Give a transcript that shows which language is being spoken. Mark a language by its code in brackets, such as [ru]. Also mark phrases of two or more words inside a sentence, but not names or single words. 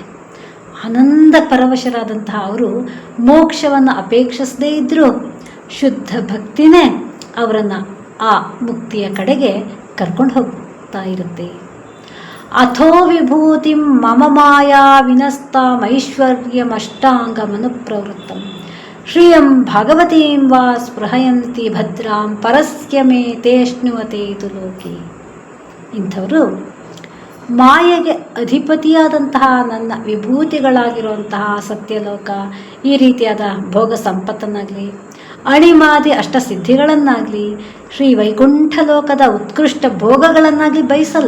[kn] ಆನಂದ ಪರವಶರಾದಂತಹ ಅವರು ಮೋಕ್ಷವನ್ನು ಅಪೇಕ್ಷಿಸದೇ ಇದ್ದರೂ ಶುದ್ಧ ಭಕ್ತಿನೇ ಅವರನ್ನು ಆ ಮುಕ್ತಿಯ ಕಡೆಗೆ ಕರ್ಕೊಂಡು ಹೋಗ್ತಾ ಇರುತ್ತೆ. [sa] ಅಥೋ ವಿಭೂತಿಂ ಮಮ ಮಾಯಾ ವಿನಸ್ತಾಮೈಶ್ವರ್ಯಮಷ್ಟಾಂಗಮನುಪ್ರವೃತ್ತಂ ಶ್ರಿಯಂ ಭಾಗವತೀಂ ವಾ ಸ್ಪೃಹಯಂತಿ ಭದ್ರಾಂ ಪರಸ್ಯ ಮೇ ತೇಷ್ಣುವತೆ ತು ಲೋಕೆ. [kn] ಇಂಥವರು ಮಾಯೆಗೆ ಅಧಿಪತಿಯಾದಂತಹ ನನ್ನ ವಿಭೂತಿಗಳಾಗಿರುವಂತಹ ಸತ್ಯಲೋಕ, ಈ ರೀತಿಯಾದ ಭೋಗ ಸಂಪತ್ತನ್ನಾಗಲಿ, ಅಣಿಮಾದಿ ಅಷ್ಟಸಿದ್ಧಿಗಳನ್ನಾಗಲಿ, ಶ್ರೀ ವೈಕುಂಠ ಲೋಕದ ಉತ್ಕೃಷ್ಟ ಭೋಗಗಳನ್ನಾಗಲಿ ಬಯಸಲ್ಲ.